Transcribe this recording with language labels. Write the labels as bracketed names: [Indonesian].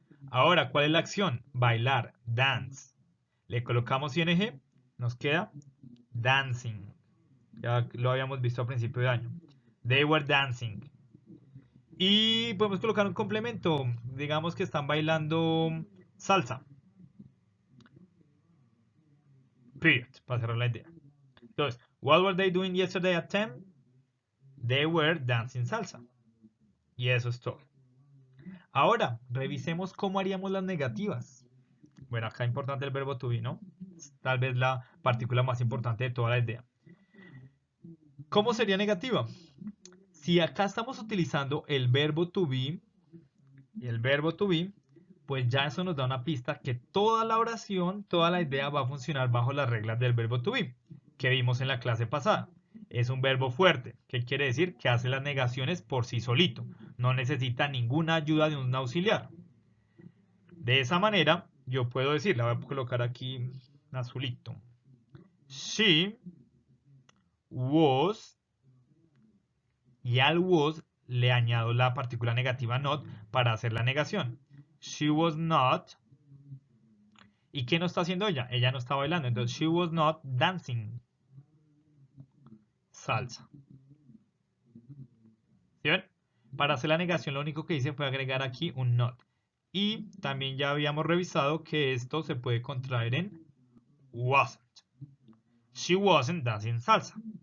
[Spanish] Ahora, ¿cuál es la acción? Bailar, dance. Le colocamos ing, nos queda dancing. Ya lo habíamos visto a principio de año. [English] They were dancing. [Spanish] Y podemos colocar un complemento. Digamos que están bailando salsa. Period. Para cerrar la idea. [English] Entonces, what were they doing yesterday at 10? They were dancing salsa. [Spanish] Y eso es todo. Ahora, revisemos cómo haríamos las negativas. Bueno, acá es importante el verbo to be, ¿no? Tal vez la partícula más importante de toda la idea. ¿Cómo sería negativa? Si acá estamos utilizando el verbo to be y el verbo to be, pues ya eso nos da una pista que toda la oración, toda la idea va a funcionar bajo las reglas del verbo to be, que vimos en la clase pasada. Es un verbo fuerte, que quiere decir que hace las negaciones por sí solito. No necesita ninguna ayuda de un auxiliar. De esa manera, yo puedo decir, la voy a colocar aquí azulito. [English] She was, [Spanish] y al was le añado la partícula negativa not para hacer la negación. [English] She was not. [Spanish] ¿Y qué no está haciendo ella? Ella no está bailando. [English] Entonces, she was not dancing salsa. [Spanish] ¿Sí ven? Para hacer la negación, lo único que hice fue agregar aquí un not. Y también ya habíamos revisado que esto se puede contraer en wasn't. [English] She wasn't dancing salsa.